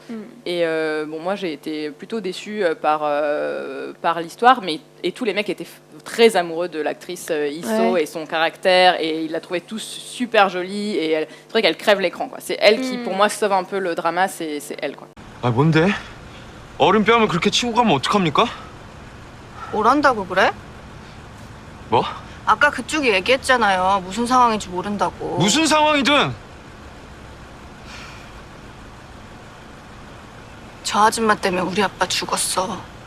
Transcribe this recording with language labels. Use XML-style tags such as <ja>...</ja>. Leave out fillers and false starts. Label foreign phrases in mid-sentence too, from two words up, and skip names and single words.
<fr>Et bon, moi j'ai été plutôt déçue par l'histoire, et tous les mecs étaient très amoureux de l'actrice Iso et son caractère, et ils la trouvaient tous super jolie, et c'est vrai qu'elle crève l'écran, quoi. C'est elle qui pour moi sauve un peu le drama, c'est elle, quoi.</fr> <ko>아 뭔데? 어른 뺨을 그렇게 치고 가면 어떡합니까? 뭘 한다고 그래? 뭐? 아까 그쪽이 얘기했잖아요. 무슨 상황인지 모른다고. 무슨 상황이든 저 아줌마 때문에 우리 아빠 죽었어.</ko>